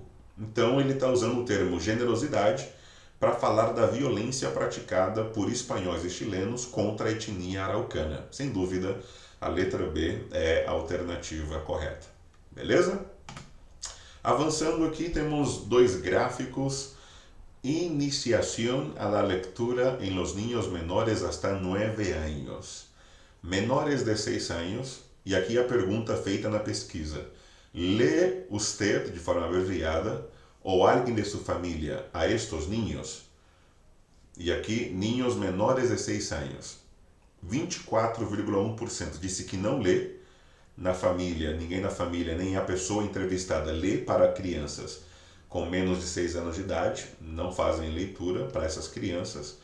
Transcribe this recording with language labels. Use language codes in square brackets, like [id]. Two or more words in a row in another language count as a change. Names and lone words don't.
[pt] Então ele está usando o termo generosidade para falar da violência praticada por espanhóis e chilenos contra a etnia araucana. Sem dúvida, a letra B é a alternativa correta. Beleza? Avançando aqui, temos 2 gráficos. [es] Iniciación a la lectura en los niños menores hasta 9 años. Menores de 6 años. [pt] E aqui a pergunta feita na pesquisa. [es] ¿Lee usted, de forma abreviada, [pt] ou alguém de sua família, [es] a estos niños? [pt] E aqui, [es] niños menores [pt] de 6 anos. 24,1% disse que não lê. Na família, ninguém na família, nem a pessoa entrevistada lê para crianças com menos de 6 anos de idade, não fazem leitura para essas crianças.